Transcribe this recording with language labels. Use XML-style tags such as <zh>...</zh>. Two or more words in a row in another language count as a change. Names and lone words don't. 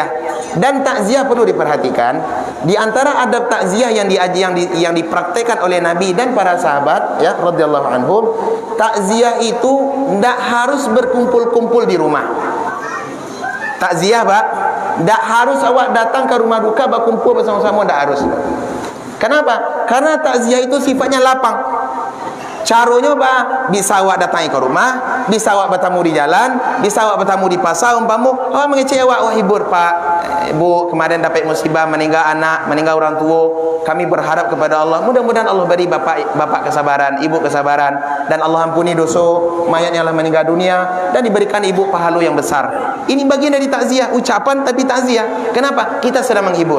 <id>Dan takziah perlu diperhatikan. Di antara adab takziah yang dipraktekkan oleh Nabi dan para sahabat, ya,</id> <ar>رضي الله عنهم,</ar> <id>takziah itu tidak harus berkumpul-kumpul di rumah. Takziah, Pak, tidak harus awak datang ke rumah duka berkumpul bersama-sama, tidak harus. Kenapa? Karena takziah itu sifatnya lapang. Caranya, Pak, bisa awak datangi ke rumah, bisa awak bertemu di jalan, bisa awak bertemu di pasar, umpamu awak mengecek awak hibur, Pak, Bu, kemarin dapat musibah, meninggal anak, meninggal orang tua. Kami berharap kepada Allah, mudah-mudahan Allah beri bapak kesabaran, ibu kesabaran, dan Allah ampuni dosa mayatnya Allah meninggal dunia, dan diberikan ibu pahala yang besar. Ini bagian dari takziah, ucapan tapi takziah. Kenapa? Kita sedang menghibur.</id>